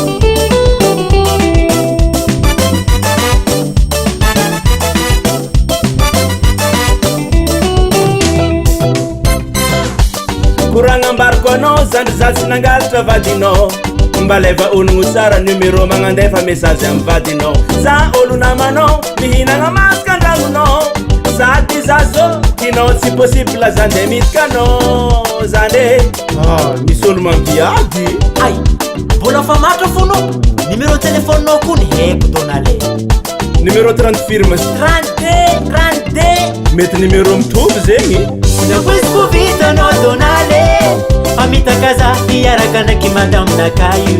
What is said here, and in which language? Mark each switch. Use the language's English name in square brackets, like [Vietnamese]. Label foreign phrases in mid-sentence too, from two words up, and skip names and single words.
[Malagasy] koragna ambariko anao zandry za tsy nangalatra vadinao mba leva ologno tsara numero magnandefa message amy vadinao za olo namanao mihinagna masaka andragnonao sady za zo tinao tsy possible zande mitikanao zande misy olo mampiady ay mbola fa matra fono numéro téléphone-nao kony haiko Donale numéro 30 firme 32 mety numéro mitovy zegny nakoiziko vitanao Donale amitakaza iaraka ndraiky madaminaka io